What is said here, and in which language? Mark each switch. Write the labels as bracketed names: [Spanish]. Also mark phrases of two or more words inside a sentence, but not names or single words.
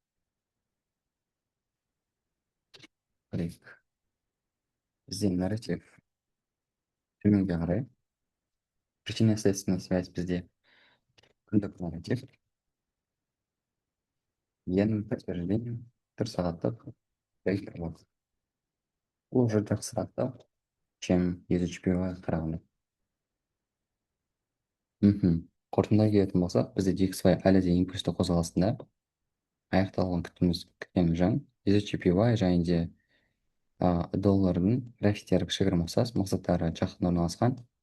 [Kyrgyz] Биздин нарратив төмөнгө карай. [Russian] Причинно-следственная связь [Kyrgyz] бизде күндүк нарратив. Менин подтверждением 4 сааттык брейкер блок. Бул уже жакшыраак да, чем изучпөй караганда. [Kazakh] Кортундай келетін болсақ, бізде DXY әлі де импульсті қозғалысында аяқталған күткеніміз жөн. GPY және де доллардың графиктері кішігірім ұқсас, мақсаттары жақын орналасқан.